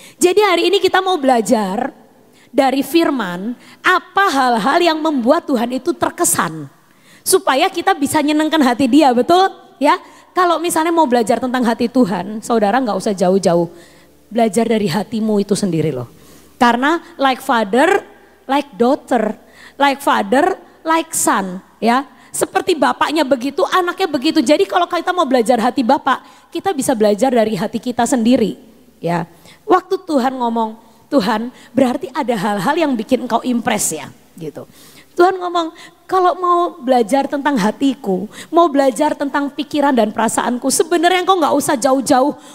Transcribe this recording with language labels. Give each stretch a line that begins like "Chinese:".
Indonesian: Jadi hari ini kita mau belajar dari firman, apa hal-hal yang membuat Tuhan itu terkesan. Supaya kita bisa nyenengkan hati dia, betul? Ya. Kalau misalnya mau belajar tentang hati Tuhan, saudara nggak usah jauh-jauh. Belajar dari hatimu itu sendiri loh.
English: Karena like father, like daughter, like father, like son, ya.
Indonesian: Seperti bapaknya begitu, anaknya begitu. Jadi kalau kita mau belajar hati bapak, kita bisa belajar dari hati kita sendiri, ya. Waktu Tuhan ngomong, Tuhan berarti ada hal-hal yang bikin engkau impress ya, gitu. Tuhan ngomong, kalau mau belajar tentang hatiku, mau belajar tentang pikiran dan perasaanku, sebenarnya engkau nggak usah jauh-jauh.